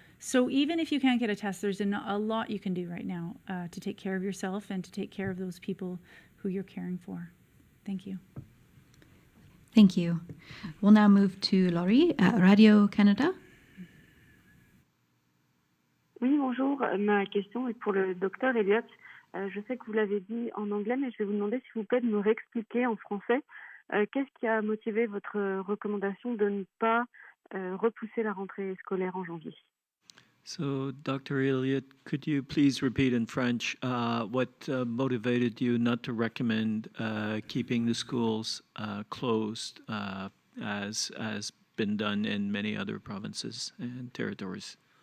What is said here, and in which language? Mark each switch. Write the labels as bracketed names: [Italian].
[English] So even if you can't get a test, there's a lot you can do right now to take care of yourself and to take care of those people who you're caring for. Thank you. Thank you. We'll now move to Laurie at Radio-Canada. [French] Oui, bonjour. Ma question est pour le docteur Elliott. Je sais que vous l'avez dit en anglais, mais je vais vous demander s'il vous plaît de me réexpliquer en français qu'est-ce qui a motivé votre recommandation de ne pas repousser la rentrée scolaire en janvier. [English] So, Dr. Elliott, could you please repeat in French what motivated you not to recommend keeping the schools closed as been done in many other provinces and territories?